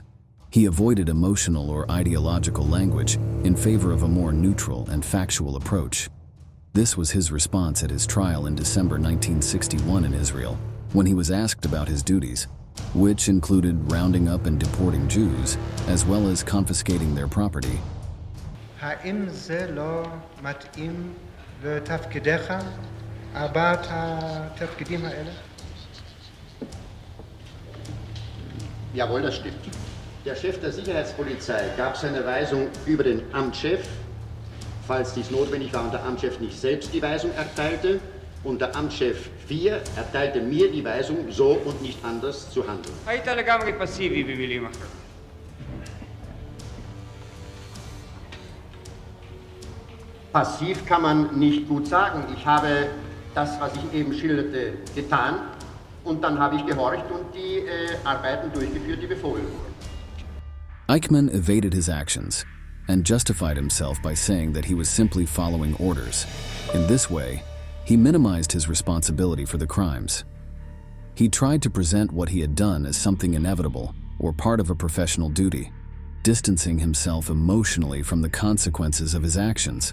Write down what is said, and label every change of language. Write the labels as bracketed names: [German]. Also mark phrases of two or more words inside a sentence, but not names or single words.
[English] He avoided emotional or ideological language in favor of a more neutral and factual approach. This was his response at his trial in December 1961 in Israel, when he was asked about his duties, which included rounding up and deporting Jews, as well as confiscating their property. [Hebrew] האם זה לא מתאים לתפקידיך, ארבעת התפקידים האלה? [German] Jawohl, das stimmt. Der Chef der Sicherheitspolizei gab seine Weisung über den Amtschef, falls dies notwendig war und der Amtschef nicht selbst die Weisung erteilte. Und der Amtschef 4 erteilte mir die Weisung, so und nicht anders zu handeln. [Hebrew] היית לגמרי פסיבי במילים אחרות. [German] Passiv kann man nicht gut sagen. Ich habe das, was ich eben schilderte, getan und dann habe ich gehorcht und die Arbeiten durchgeführt, die befohlen wurden. [English] Eichmann evaded his actions and justified himself by saying that he was simply following orders. In this way, he minimized his responsibility for the crimes. He tried to present what he had done as something inevitable or part of a professional duty, distancing himself emotionally from the consequences of his actions.